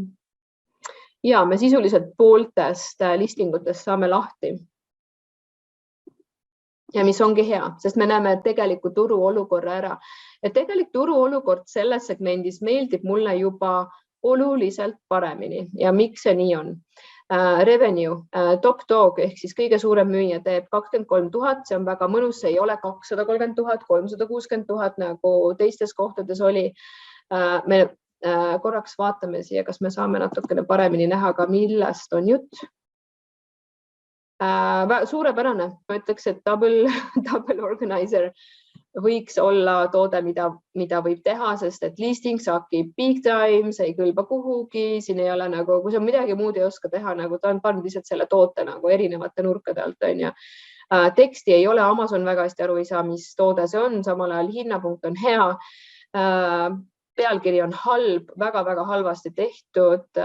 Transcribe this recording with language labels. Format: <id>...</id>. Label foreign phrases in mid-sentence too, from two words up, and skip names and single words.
<et>Ja me sisuliselt pooltest listingutest saame lahti. Ja mis ongi hea, sest me näeme tegeliku turu olukorra ära. Ja tegelik turu olukord selles segmendis meeldib mulle juba oluliselt paremini. Ja miks see nii on? Revenue,</et> <en>top dog</en> <et>ehk siis kõige suurem müüja teeb 23 000, see on väga mõnus, see ei ole 230 000, 360 000 nagu teistes kohtades oli. Me korraks vaatame siia, kas me saame natukene paremini näha ka, millest on jutt. Suurepärane, ma ütleks, et</et> <en>double organizer</en> <et>võiks olla toode, mida võib teha, sest et listing sakib</et> <en>big time,</en> <et>see ei kõlba kuhugi, siin ei ole nagu, kui sa midagi muud ei oska teha, nagu ta on pannud lihtsalt selle toote nagu erinevate nurkade alt, on ju. Teksti ei ole, Amazon väga hästi aru ei saa, mis toode see on, samal ajal hinnapunkt on hea. Pealkiri on halb, väga-väga halvasti tehtud.</et>